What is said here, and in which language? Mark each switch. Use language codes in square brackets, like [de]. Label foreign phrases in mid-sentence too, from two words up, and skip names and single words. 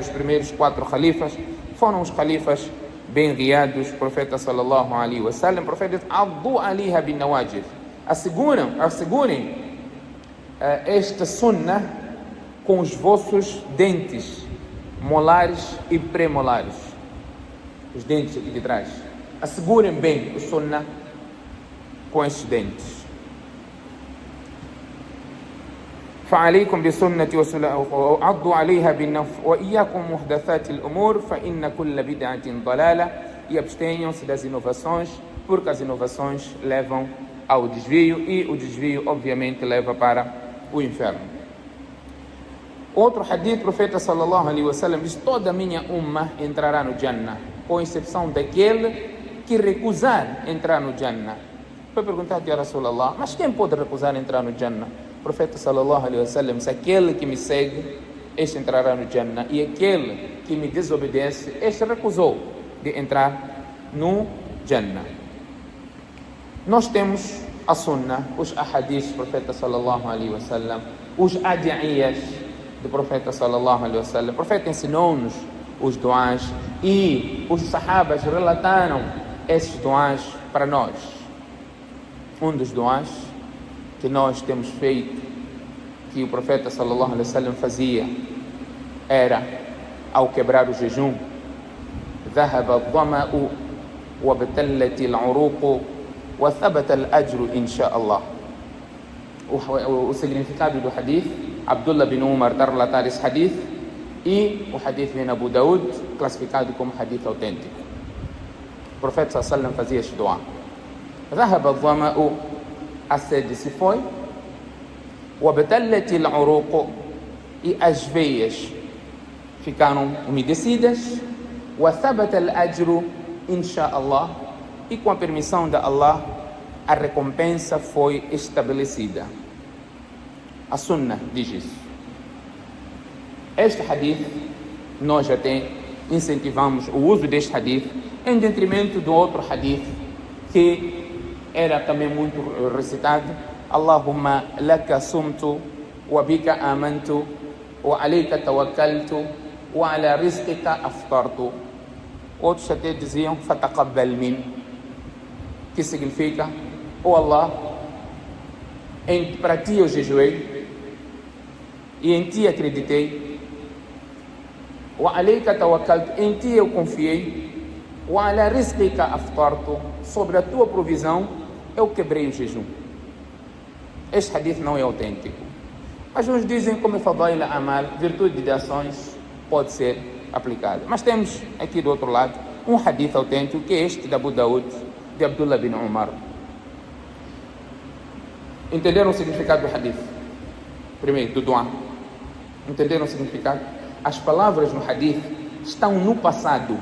[pt] Os primeiros 4 khalifas foram os khalifas bem guiados. O profeta [ar] صلى الله عليه وسلم, [pt] o profeta diz: [ar] عضوا عليها بالنواجذ, [pt] assegurem esta sunnah com os vossos dentes molares e premolares, os dentes aqui de trás. Assegurem bem o sunnah com estes dentes. [ar] فعليكم بسنتي وعضوا عليها بالنف وإياكم محدثات الأمور فإن كل بدعة ضلالة. [pt] E abstenham-se das inovações, porque as inovações levam ao desvio e o desvio obviamente leva para o inferno. Outro hadith, o profeta [ar] صلى الله عليه وسلم [pt] diz: toda a minha umma entrará no Jannah, com exceção daquele que recusar entrar no Jannah. Foi perguntado: [ar] يا رسول الله, [pt] mas quem pode recusar entrar no Jannah? O profeta [ar] صلى الله عليه وسلم [pt] disse: aquele que me segue, este entrará no Jannah, e aquele que me desobedece, este recusou de entrar no Jannah. Nós temos a sunnah, os ahadiths do profeta [ar] صلى الله عليه وسلم, [pt] os adiyas do profeta [ar] صلى الله عليه وسلم. [pt] O profeta ensinou-nos os duás e os sahabas relataram esses duás para nós. Um dos duás que nós temos feito, que o profeta [ar] صلى الله عليه وسلم [pt] fazia, era ao quebrar o jejum: [ar] ذهب الظمأ وابتلت العروق وثبت الأجر إن شاء الله. [pt] O significado do hadith, Abdullah bin Umar está a relatar esse hadith, e o hadith vem Abu Daud, classificado como hadith autêntico. O profeta [ar] صلى الله عليه وسلم [pt] fazia este dua: [ar] ذهب الظمأ, [pt] a sede se foi, [ar] وابتلت العروق, [pt] e as veias ficaram umedecidas, [ar] وثبت الأجر إن شاء الله, [pt] e com a permissão de Allah a recompensa foi estabelecida. A sunnah diz isso. Este hadith, nós já incentivamos o uso deste hadith em detrimento do outro hadith que era também muito recitado: [ar] اللهم لك صمت وبك آمنت وعليك توكلت وعلى رزقك أفطرت. [pt] Outros até diziam [ar] فتقبل من, [pt] que significa: oh Allah, para ti eu jejuei e em ti acreditei, [ar] وعليك توكلت, [pt] em ti eu confiei, [ar] وعلى رزقك أفطرت, [pt] sobre a tua provisão eu quebrei o jejum. Este hadith não é autêntico, mas uns dizem como [ar] فضائل الأعمال, [pt] virtude de ações, pode ser aplicada. Mas temos aqui do outro lado um hadith autêntico, que é este de Abu Daud, de Abdullah bin Umar. Entenderam o significado do hadith? Primeiro, do dua. Entenderam o significado? As palavras no hadith estão no passado.